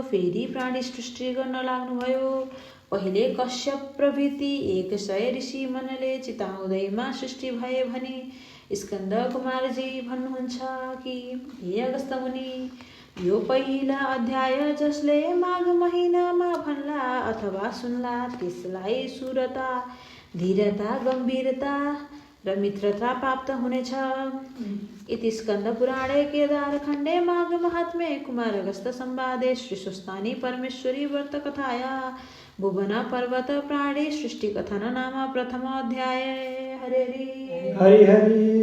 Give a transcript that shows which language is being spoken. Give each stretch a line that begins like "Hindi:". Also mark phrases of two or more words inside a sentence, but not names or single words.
Nepali: फेरि प्राणी सृष्टि गर्न लाग्नुभयो। पहिले कश्यप प्रभृति 100 ऋषि मनले चिताउँदैमा सृष्टि भए भनी स्कन्द कुमारजी भन्नुहुन्छ कि, हे अगस्त्य मुनि, यो पहिला अध्याय जसले माघ महिनामा भन्ला अथवा सुन्ला त्यसलाई सुरता, धीरता, गम्भीरता र मित्रता प्राप्त हुनेछ।
Sanskrit: इति स्कन्द पुराणे केदार खण्डे माघ महात्म्ये कुमार अगस्त्य संवादे श्री स्वस्तानी परमेश्वरी व्रत कथाया भुवन पर्वत प्राणी सृष्टि कथन नाम प्रथम अध्याय। हरे हरि हरि।